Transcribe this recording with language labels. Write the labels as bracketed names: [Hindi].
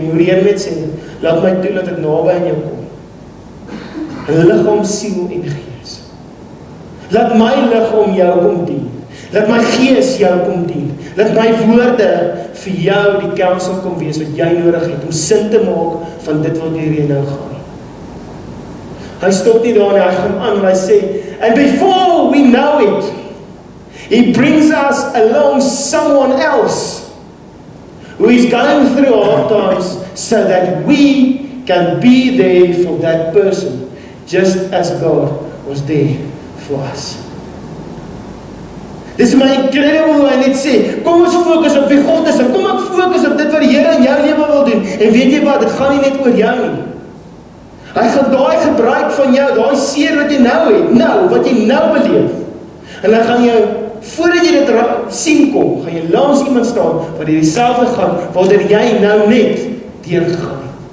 [Afrikaans] Hoe die Here net sê, laat my toe dat ek naby aan jou kom. Liggaam, siel en gees. Laat my liggaam jou kom dien. Laat my gees jou kom dien. Laat my woorde vir jou die counsel kom wees wat jy nodig het om sin te maak van dit wat hier nou gaan. Hy stop nie daar nie, hy gaan aan en hy sê, [English] and before we know it, he brings us along someone else who is going through hard times so that we can be there for that person, just as God was there for us. [Afrikaans] Dis my incredible hoe hy net sê, kom ons fokus op wie God is, en kom ek fokus op dit wat die Here in jou lewe wil doen, en weet jy wat, dit gaan nie net oor jou nie. Hy gaan daai gebruik van jou, daai seer wat jy nou het, wat jy nou beleef, en hy gaan jou, voordat jy dit sien kom, gaan jy langs iemand staan, wat jy dieselfde gaan, waardoor jy nou net deurgaan.